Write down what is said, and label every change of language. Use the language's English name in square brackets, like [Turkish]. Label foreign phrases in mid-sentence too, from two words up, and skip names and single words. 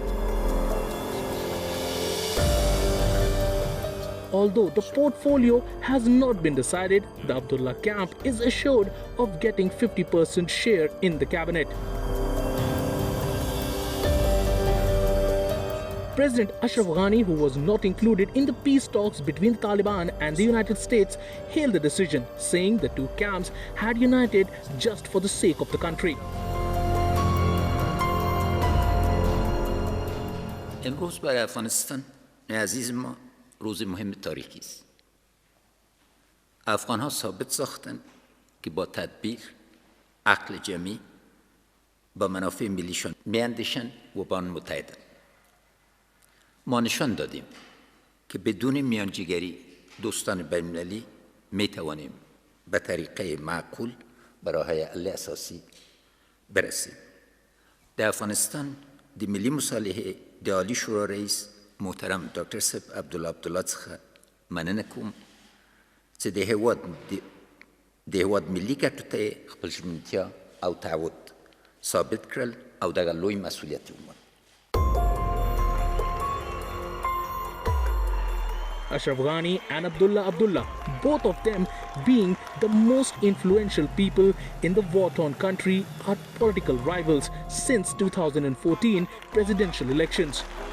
[English] Although the portfolio has not been decided, the Abdullah camp is assured of getting 50% share in the cabinet. President Ashraf Ghani, who was not included in the peace talks between the Taliban and the United States, hailed the decision, saying the two camps had united just for the sake of the country. [Persian] امروز برای افغانستان عزیز ما روز مهم تاریخی است. افغان‌ها ثابت ساختند که با تدبیر، عقل جمعی، با منافع ملیشان میاندیشند و با آن متحدند. ما نشان دادیم که بدون میانجیگری دوستان بین‌المللی میتوانیم به طریقه معقول به راه‌های حل اساسی برسیم. [Pashto] در افغانستان د ملي مصالحې د عالی شورا رئیس محترم ډاکټر صاحب عبدالله څخه مننه کوم چې د هېواد ملي ګټو ته یې خپل ژمنتیا او تعهد ثابت کړل او دغه لوی مسؤلیت یې ومنل. [English] Ashraf Ghani and Abdullah, both of them being the most influential people in the war-torn country, are political rivals since 2014 presidential elections.